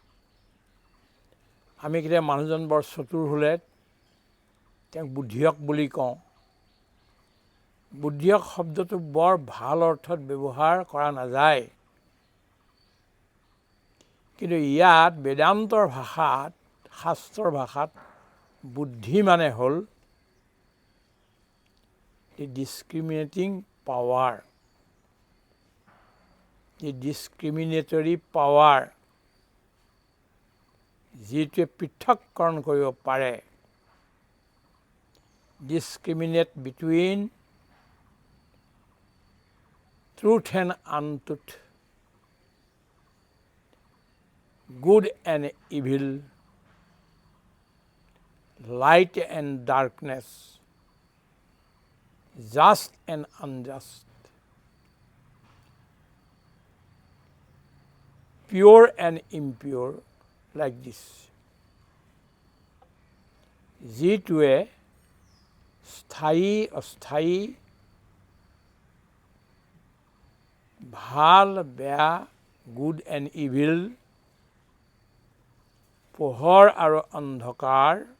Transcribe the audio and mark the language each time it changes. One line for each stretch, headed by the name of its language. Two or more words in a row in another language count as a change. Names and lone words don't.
Assamese: আমি কেতিয়া মানুহজন বৰ চতুৰ হ'লে তেওঁক বুদ্ধিয়ক বুলি কওঁ, বুদ্ধি শব্দটো বৰ ভাল অৰ্থত ব্যৱহাৰ কৰা নাযায়, কিন্তু ইয়াত বেদান্তৰ ভাষাত, শাস্ত্ৰৰ ভাষাত বুদ্ধি মানে হ'ল
English: the discriminating power, the discriminatory power,
Assamese: যিটোৱে পৃথককৰণ কৰিব পাৰে,
English: discriminate between truth and untruth, good and evil, light and darkness, just and unjust, pure and impure, like this.
Assamese: যিটোৱে স্থায়ী অস্থায়ী, ভাল বেয়া,
English: good and evil,
Assamese: পোহৰ আৰু অন্ধকাৰ,